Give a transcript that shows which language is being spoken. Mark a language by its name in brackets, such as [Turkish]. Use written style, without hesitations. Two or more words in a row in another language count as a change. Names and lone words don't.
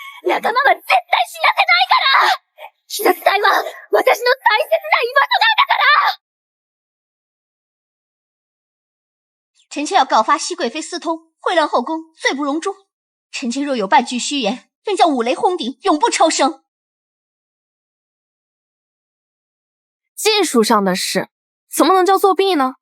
[Japanese] 仲間は絶対死なせないから。鬼殺隊は私の大切な居場所なんだから。 [Chinese] 臣妾要告发熹貴妃私通，穢亂後宮，罪不容誅。臣妾若有半句虛言，願將五雷轟頂，永不抽生。技術上的事，怎麼能叫作弊呢？